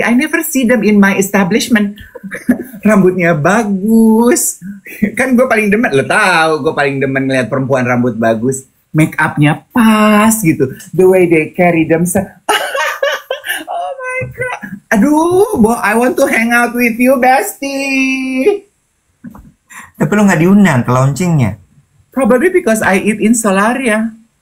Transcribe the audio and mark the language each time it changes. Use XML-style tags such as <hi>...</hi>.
<en>I never see them in my establishment.</en> <id>Rambutnya bagus. Kan gue paling demen, lo tau. Gue paling demen ngeliat perempuan rambut bagus. Make upnya pas gitu.</id> <en>The way they carry themselves. Oh my God. Aduh, I want to hang out with you, bestie.</en> <id>Tapi lo nggak diundang ke launchingnya.</id> <en>Probably because I eat in Solaria.</en>